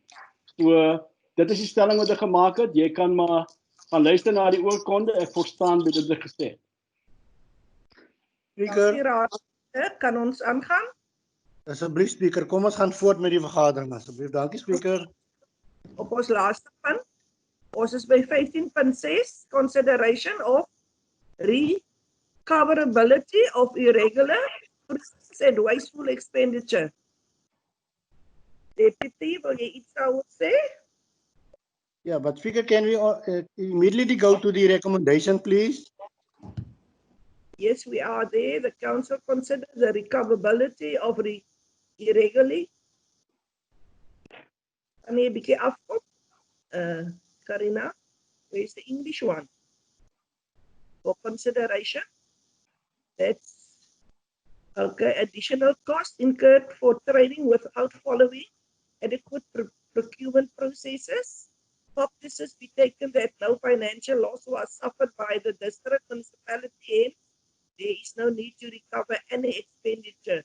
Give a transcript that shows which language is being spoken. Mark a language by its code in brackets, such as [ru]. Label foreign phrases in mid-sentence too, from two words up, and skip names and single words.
[af] So, dit is die stelling wat ek gemaak het. Jy kan maar gaan luister na die oorkonde, ek verstaan wat dit gesê het. Speaker, kan ons aangaan? Asseblief, Speaker, kom ons gaan voort met die vergadering, asseblief. Dankie, Speaker. Op ons laaste punt. Ons is by 15.6, [en] consideration of recoverability of irregular and wasteful expenditure. [af] Deputy, wil jy iets daaroor sê? [en] Yeah, but Speaker, can we immediately go to the recommendation, please? Yes, we are there. The council considers the recoverability of irregularly. [af] Kan jy 'n bietjie afkom? [en] Karina, where's the English one? For consideration. That's okay. Additional cost incurred for trading without following adequate procurement processes. Practices be taken that no financial loss was suffered by the district municipality and there is no need to recover any expenditure.